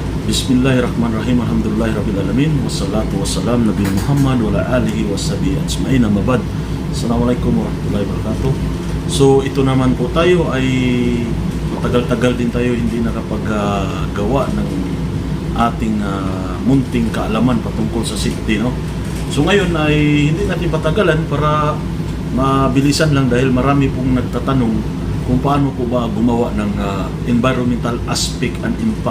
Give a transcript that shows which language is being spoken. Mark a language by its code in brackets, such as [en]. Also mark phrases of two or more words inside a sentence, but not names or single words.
[ar] بسم الله الرحمن الرحيم. الحمد لله الرحمن الرحيم. والصلاة والسلام نبي محمد وعلى آله وصحبه أجمعين. أما بعد. السلام عليكم ورحمة الله وبركاته. [tl] So ito naman po tayo ay matagal-tagal din tayo hindi nakapagawa ng ating munting kaalaman patungkol sa safety, no? So ngayon ay hindi natin patagalan para mabilisan lang dahil marami pong nagtatanong kung paano po ba gumawa ng [en] environmental aspect and impact.